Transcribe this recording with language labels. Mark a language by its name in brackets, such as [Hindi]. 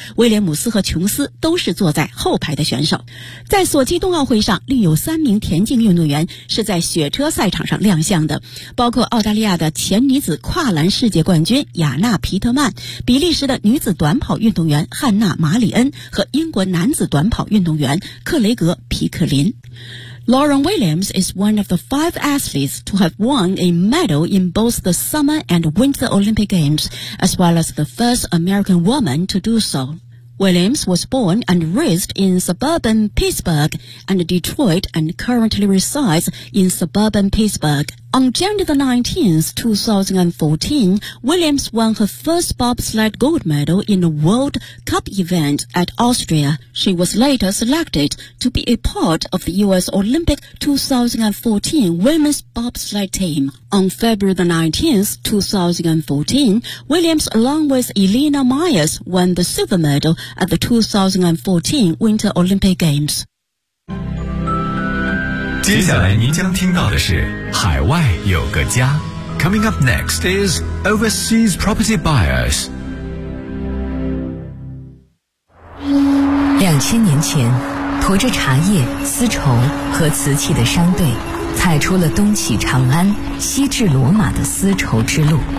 [Chinese] 威廉姆斯和琼斯都是坐在后排的选手。在索契冬奥会上，另有三名田径运动员是在雪车赛场上亮相的，包括澳大利亚的前女子跨栏世界冠军雅娜·皮特曼、比利时的女子短跑运动员汉娜·马里恩和英国男子短跑运动员克雷格·皮克林。 [English] Lauren Williams is one of the 5 athletes to have won a medal in both the Summer and Winter Olympic Games, as well as the first American woman to do so. Williams was born and raised in suburban Pittsburgh and Detroit and currently resides in suburban Pittsburgh. On January 19, 2014, Williams won her first bobsled gold medal in a World Cup event at Austria. She was later selected to be a part of the U.S. Olympic 2014 women's bobsled team. On February 19, 2014, Williams along with Elena Myers won the silver medal at the 2014 Winter Olympic Games. [Chinese] 接下来您将听到的是海外有个家。 [English] Coming up next is Overseas Property Buyers. [Chinese] 2000年前，驮着茶叶、丝绸和瓷器的商队踩出了东起长安、西至罗马的丝绸之路。